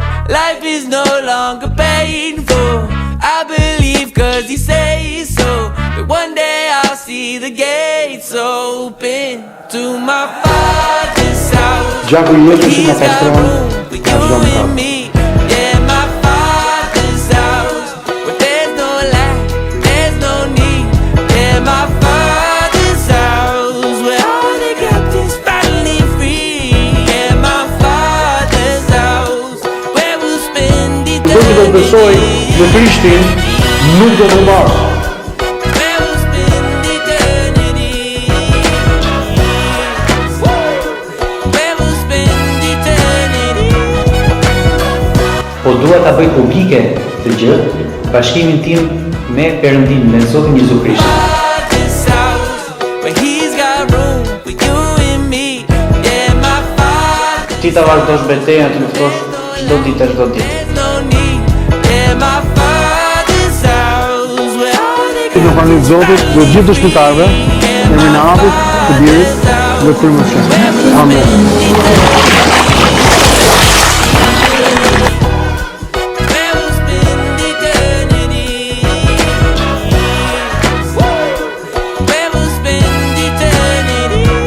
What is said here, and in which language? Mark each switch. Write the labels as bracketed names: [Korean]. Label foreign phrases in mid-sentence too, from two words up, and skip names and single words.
[English] Life is no longer painful. I believe cause he says so, that one day I'll see the gates open to my Father's house. [Albanian] Gjaku I Jezusit na pastron nga çdo mëkat. [English] Yeah, my Father's house, where there's no lack, there's no need. Yeah, my Father's house, where all the captives finally free. Yeah, my Father's house, where we'll spend eternity. [Albanian] Do të besoj në Krishtin, nuk do të mbarë. [English] Where we'll spend eternity. Where we'll spend eternity. [Albanian] Po dua ta bëj publike të gjë, bashkimin tim me Perëndin, me Zotin Jezu Krishtin. [English] Father's house, where he's got room for you and me. Yeah, my Father. [Albanian] Ti ta vazhdosh betejën, të luftosh çdo ditë çdo ditë. [English] There's no need. Yeah, my Father's house, where all the [Albanian] Në pranit Zotit dhe gjithë të shpëtarëve, në emrin e Atit, të Birit dhe të Frymës së Shumtë. Amen. [English] where we'll spend eternity. Where we'll spend eternity.